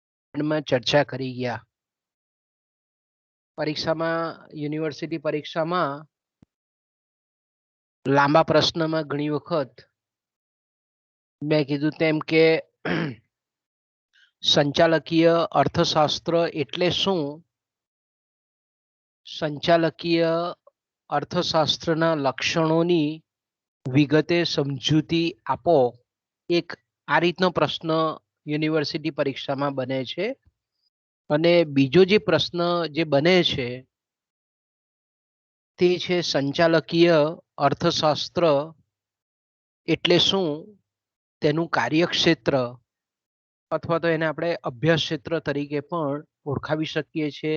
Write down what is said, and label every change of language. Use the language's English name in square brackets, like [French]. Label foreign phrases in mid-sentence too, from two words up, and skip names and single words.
[Gujarati] માં ચર્ચા કરી ગયા. પરીક્ષામાં યુનિવર્સિટી પરીક્ષામાં લાંબા પ્રશ્નમાં ઘણી વખત મેં કીધું તેમ કે સંચાલકીય અર્થશાસ્ત્ર એટલે શું, સંચાલકીય અર્થશાસ્ત્રના લક્ષણોની વિગતે સમજૂતી આપો। એક આ રીતનો પ્રશ્ન યુનિવર્સિટી પરીક્ષામાં બને છે અને બીજો જે પ્રશ્ન જે બને છે તે છે સંચાલકીય અર્થશાસ્ત્ર એટલે શું, તેનું કાર્યક્ષેત્ર અથવા તો એને આપણે અભ્યાસ ક્ષેત્ર તરીકે પણ ઓળખાવી શકીએ છીએ.